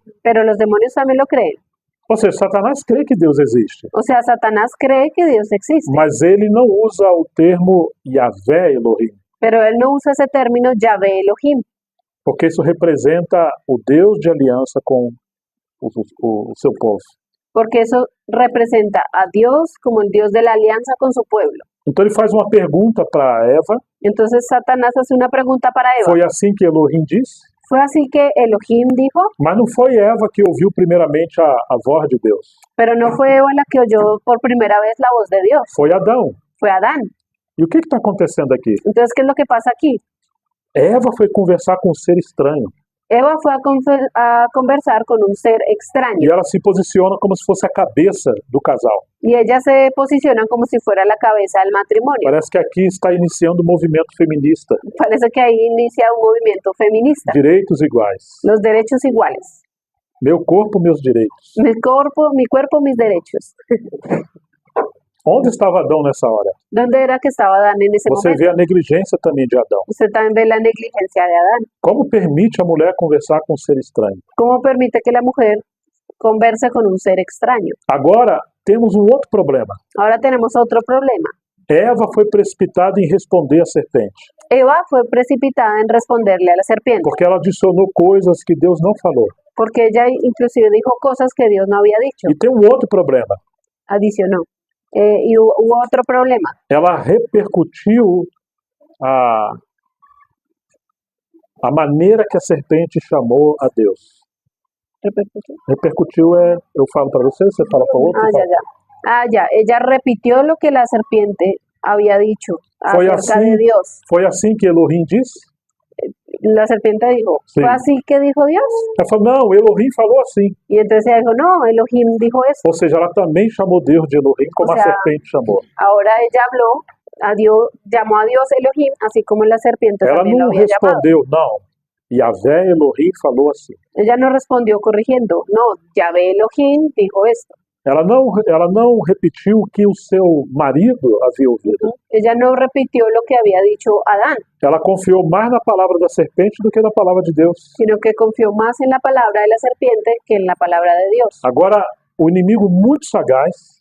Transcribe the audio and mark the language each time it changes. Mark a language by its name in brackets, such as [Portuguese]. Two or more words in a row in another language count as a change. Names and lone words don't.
[Spanish] pero los demonios también lo creen. [Portuguese] Ou seja, Satanás crê que Deus existe, [Spanish] O sea, Satanás cree que Dios existe, [Portuguese] mas ele não usa o termo Yahvé Elohim, [Spanish] pero él no usa ese término Yahvé Elohim, [Portuguese] porque isso representa o Deus de aliança com o seu povo. [Spanish] porque eso representa a Dios como el Dios de la alianza con su pueblo. [Portuguese] Então ele faz uma pergunta para Eva, [Spanish] Entonces Satanás hace una pregunta para Eva. [Portuguese] foi assim que Elohim disse? [Spanish] Fue así que Elohim dijo, [Portuguese] Mas não foi Eva que ouviu primeiramente a voz de Deus, [Spanish] pero no fue Eva la que oyó por primera vez la voz de Dios, [Portuguese] foi Adão. [Spanish] fue Adán. [Portuguese] E o que está acontecendo aqui? [Spanish] Entonces, ¿qué es lo que pasa aquí? [Portuguese] Eva foi conversar com um ser estranho, [Spanish] Eva fue a conversar con un ser [Portuguese] e [Spanish] extraño [Portuguese] ela se posiciona como se fosse a cabeça do casal. [Spanish] y ellas se posicionan como si fuera la cabeza del matrimonio. [Portuguese] Parece que aqui está iniciando um movimento feminista, [Spanish] Parece que ahí inicia un movimiento feminista. [Portuguese] direitos iguais. [Spanish] Los derechos iguales. [Portuguese] Meu corpo, meus direitos. [Spanish] Mi cuerpo, mis derechos. [Portuguese] Onde estava Adão nessa hora? [Spanish] ¿Dónde era que estaba Adán en ese [Portuguese] Você [Spanish] momento? [Portuguese] vê a negligência também de Adão. [Spanish] Usted también ve la negligencia de Adán. [Portuguese] Como permite a mulher conversar com um ser estranho? [Spanish] ¿Cómo permite que la mujer converse con un ser extraño? [Portuguese] Agora, temos um outro problema. [Spanish] Ahora tenemos otro problema. [Portuguese] Eva foi precipitada em responder à serpente, [Spanish] Eva fue precipitada en responderle a la serpiente, [Portuguese] porque ela adicionou coisas que Deus não falou. [Spanish] porque ella inclusive dijo cosas que Dios no había dicho, [Portuguese] E tem um outro problema. [Spanish] adicionó. Y hubo otro problema. [Portuguese] Ela repercutiu a maneira que a serpente chamou a Deus. Repercutiu eu falo para você fala para o outro. [Spanish] Ella repitió lo que la serpiente había dicho [Portuguese] Foi [Spanish] acerca [Portuguese] assim, [Spanish] de Dios. [Portuguese] foi assim que Elohim disse? [Spanish] La serpiente dijo, Sí. ¿fue así que dijo Dios? [Portuguese] Ela falou, não, Elohim falou assim. [Spanish] Y entonces ella dijo, no, Elohim dijo eso. [Portuguese] Ou seja, ela também chamou Deus de Elohim, como [Spanish] O sea, [Portuguese] a serpente chamou. [Spanish] Ahora ella habló a Dios, llamó a Dios Elohim, así como la serpiente [Portuguese] Ela [Spanish] también lo [Portuguese] não [Spanish] había llamado. [Portuguese] respondeu, não. Yahvé Elohim falou assim. [Spanish] Ella no respondió corrigiendo, no, Yahvé Elohim dijo esto. [Portuguese] Ela não repetiu o que o seu marido havia ouvido. [Spanish] Ella no repitió lo que había dicho Adán, [Portuguese] Ela confiou mais na palavra da serpente do que na palavra de Deus. [Spanish] sino que confió más en la palabra de la serpiente que en la palabra de Dios. [Portuguese] Agora, o inimigo muito sagaz